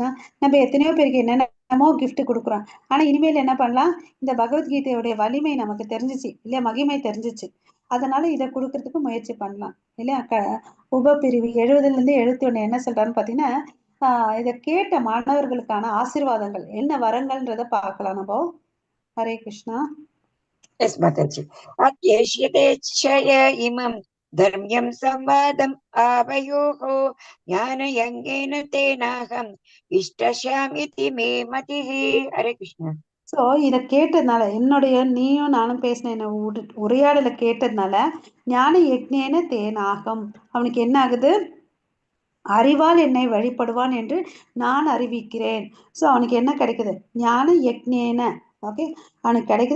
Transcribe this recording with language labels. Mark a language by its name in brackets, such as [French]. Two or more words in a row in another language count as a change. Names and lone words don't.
[Tamil] நம்ம எத்தனையோ பேருக்கு என்னென்னமோ கிஃப்ட் கொடுக்குறோம். ஆனா இனிமேல் என்ன பண்ணலாம், இந்த பகவத்கீதையுடைய வலிமை நமக்கு தெரிஞ்சிச்சு இல்லையா, மகிமை தெரிஞ்சிச்சு, அதனால இதை கொடுக்கறதுக்கு முயற்சி பண்ணலாம் இல்லையா? உபப்பிரிவு 70லேருந்து 71 என்ன சொல்றாருன்னு பார்த்தீங்கன்னா, இதை கேட்ட மாணவர்களுக்கான ஆசீர்வாதங்கள் என்ன வரங்கள்ன்றத பார்க்கலாம் நம்ம. ஹரே கிருஷ்ணா. [English] Yes, Mataji. [Sanskrit] अध्येष्यते इमम् धर्म्यं संवादम् आवयोः ज्ञानयज्ञेन तेनाहम् इष्टस्यामिति मे मतिः. हरे कृष्ण. [Tamil] ஸோ இதை கேட்டதுனால, நீயும் நானும் பேசின உரையாடலை கேட்டதுனால [Sanskrit] ज्ञान यज्ञेन तेनाहम्, [Tamil] அவனுக்கு என்ன ஆகுது, அறிவால் என்னை வழிபடுவான் என்று நான் அறிவிக்கிறேன். ஸோ அவனுக்கு என்ன கிடைக்குது? [Sanskrit] ज्ञान यज्ञेन. [Tamil] ஓகே, அவனுக்கு கிடைக்குது.